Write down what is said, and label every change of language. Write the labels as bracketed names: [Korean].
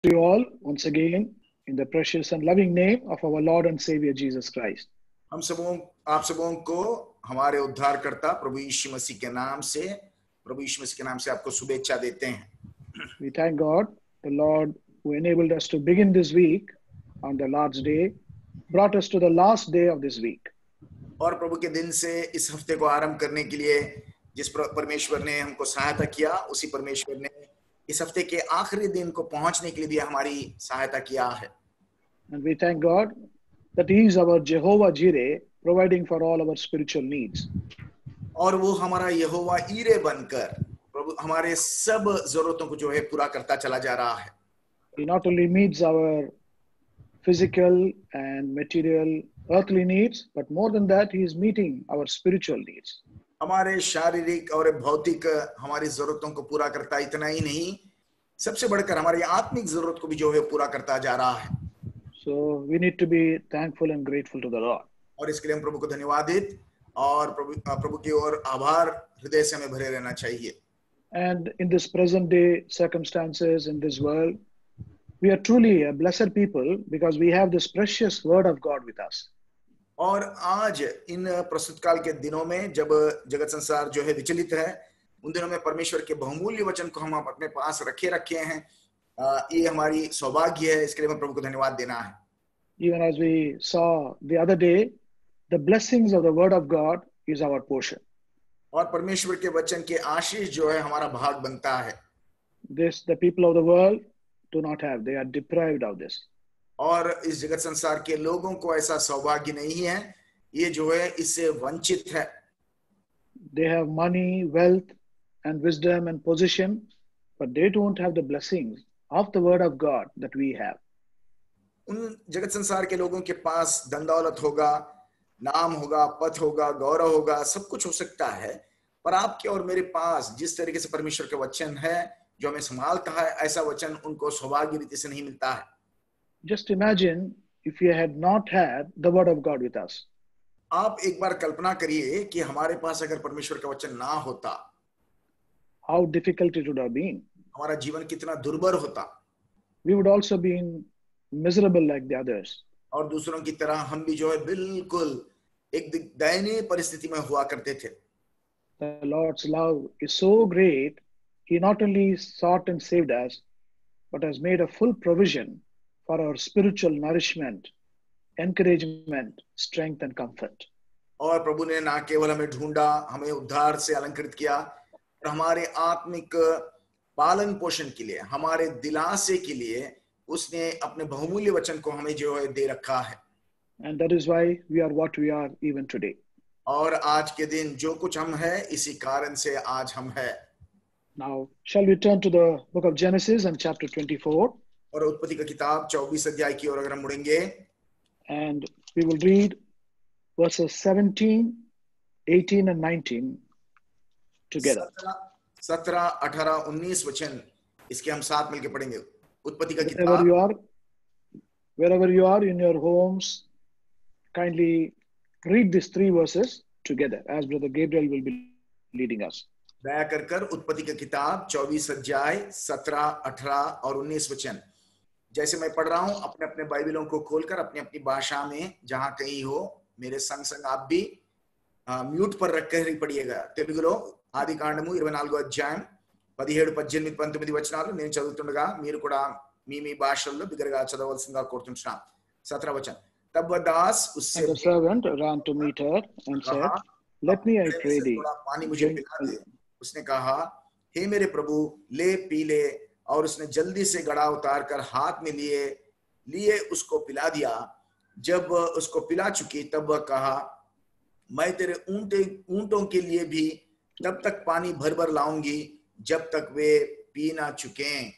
[English] you all once again in the precious and loving name of our Lord and Savior Jesus Christ. [Hindi] हम सबों आप सबों को हमारे उद्धारकर्ता प्रभु यीशु मसीह के नाम से आपको शुभेच्छा देते हैं. [English] We thank God, the Lord who enabled us to begin this week on the Lord's Day, brought us to the last day of this week. [Hindi] और प्रभु के दिन से इस हफ्ते को आरंभ करने के लिए जिस परमेश्वर ने हमको सहायता किया, उसी परमेश्वर ने इस हफ्ते के आखिरी दिन को पहुंचने के लिए भी हमारी सहायता किया है. [English] And we thank God that He is our Jehovah Jireh, providing for all our spiritual needs. [Hindi] और वो हमारा यहोवा ईरे बनकर प्रभु हमारे सब जरूरतों को जो है पूरा करता चला जा रहा है. [English] He not only meets our physical and material earthly needs, but more than that, He is meeting our spiritual needs. [Hindi] हमारे शारीरिक और भौतिक हमारी जरूरतों को पूरा करता इतना ही नहीं, सबसे बढ़कर हमारी आत्मिक जरूरत को भी जो है पूरा करता जा रहा है. [English] So we need to be thankful and grateful to the Lord. [Hindi] और इसके लिए हम प्रभु को धन्यवादित और प्रभु की ओर आभार हृदय से हमें भरे रहना चाहिए. [English] And in this present day circumstances in this world, we are truly a blessed people because we have this precious word of God with us. [Hindi] और आज इन प्रस्तुत काल के दिनों में जब जगत संसार जो है विचलित है, उन दिनों में परमेश्वर के बहुमूल्य वचन को हम अपने पास रखे हैं. ये हमारी सौभाग्य है, इसके लिए हमें प्रभु को धन्यवाद देना है. [English] Even as we saw the other day, the blessings of the word of God is our portion. [Hindi] और परमेश्वर के वचन के आशीष जो है हमारा भाग बनता है. [English] This the people of the world do not have. They are deprived of this. [Hindi] और इस जगत संसार के लोगों को ऐसा सौभाग्य नहीं है, ये जो है इससे वंचित है. [English] They have money, wealth and wisdom and position, but they don't have the blessings of the word of God that we have. [Hindi] उन जगत संसार के लोगों के पास धन दौलत होगा, नाम होगा, पद होगा, गौरव होगा, सब कुछ हो सकता है, पर आपके और मेरे पास जिस तरीके से परमेश्वर का वचन है जो हमें संभालता है, ऐसा वचन उनको सौभाग्य रीति से नहीं मिलता है. [English] Just imagine if we had not had the word of God with us. [Hindi] आप एक बार कल्पना करिए कि हमारे पास अगर परमेश्वर का वचन ना होता, [English] how difficult it would have been. [Hindi] हमारा जीवन कितना दुर्भर होता. [English] We would also be miserable like the others. [Hindi] और दूसरों की तरह हम भी जो है बिल्कुल एक दयनीय परिस्थिति में हुआ करते थे. [English] The Lord's love is so great, He not only sought and saved us, but has made a full provision for our spiritual nourishment, encouragement, strength and comfort. [Hindi] और प्रभु ने ना केवल हमें ढूंढा, हमें उद्धार से अलंकृत किया, और हमारे आत्मिक पालन पोषण के लिए, हमारे दिलासे के लिए उसने अपने बहुमूल्य वचन को हमें जो है दे रखा है. [English] And that is why we are what we are even today. [Hindi] और आज के दिन जो कुछ हम है, इसी कारण से आज हम है. [English] Now, shall we turn to the book of Genesis and chapter 24? [Hindi] और उत्पत्ति का किताब 24 अध्याय की ओर अगर हम मुड़ेंगे, [English] and we will read verses 17, 18 and 19 together. [Hindi] 17, 18, 19 वचन इसके हम साथ मिलकर पढ़ेंगे. उत्पत्ति का किताब. [English] Wherever you are in your homes, kindly read these three verses together as Brother Gabriel will be leading us. [Hindi] दया कर उत्पत्ति का किताब 24 अध्याय 17, 18 और 19 वचन जैसे मैं पढ़ रहा हूं, अपने अपने बाइबलों को खोलकर अपनी अपनी भाषा में जहां कहीं हो, मेरे संग संग आप भी म्यूट पर रखकर ही पढ़िएगा. [Telugu] తెలుగులో ఆది కాండము 24వ అధ్యాయం 17, 18, 19 వచనాలు నేను చదువుతుండగా మీరు కూడా మీ మీ భాషల్లో బిగ్గరగా చదవవలసిందిగా కోరుతున్నాను. 17 వచనం. [Hindi] तब वह दास उससे [English] And the servant ran to meet her and said, "Let me, I pray thee, [Hindi] पानी मुझे पिला दे." उसने कहा, हे मेरे प्रभु, ले पी ले. और उसने जल्दी से घड़ा उतार कर हाथ में लिए उसको पिला दिया. जब उसको पिला चुकी तब वह कहा, मैं तेरे ऊंटों के लिए भी तब तक पानी भर भर लाऊंगी जब तक वे पी ना चुके.